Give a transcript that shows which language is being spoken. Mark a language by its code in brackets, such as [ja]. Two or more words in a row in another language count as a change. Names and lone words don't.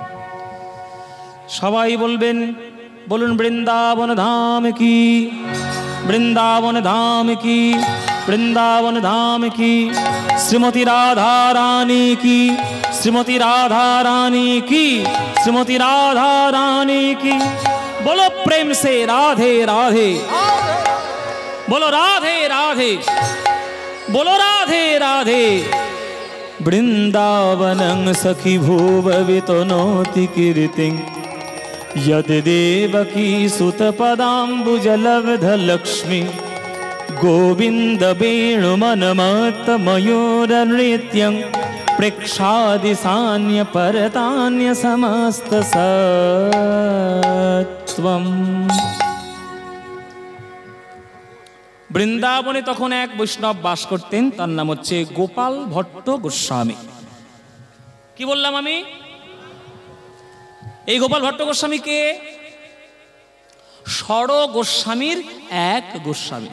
[bn] সবাই বলবেন, বলুন বৃন্দাবন ধাম কি, বৃন্দাবন ধাম কি, বৃন্দাবন ধাম কি, শ্রীমতী রাধা রানী কি, শ্রীমতী রাধা রানী কি, শ্রীমতী রাধা রানী কি। [hi] बोलो प्रेम से राधे राधे, बोलो राधे राधे, बोलो राधे राधे। [sa] वृंदावनं सखी भुववितनोति कीर्तिं यद देवकी सुतपदाम्बुजलब्धलक्ष्मी गोविन्द वेणुमनमत्तमयूरनृत्यं प्रेक्षादिसान्य परतान्य समस्त सत्वम। [bn] বৃন্দাবনে তখন এক বৈষ্ণব বাস করতেন, তার নাম হচ্ছে গোপাল ভট্ট গোস্বামী। কি বললাম আমি? এই গোপাল ভট্ট গোস্বামী কে? ষড় গোস্বামীর এক গোস্বামী।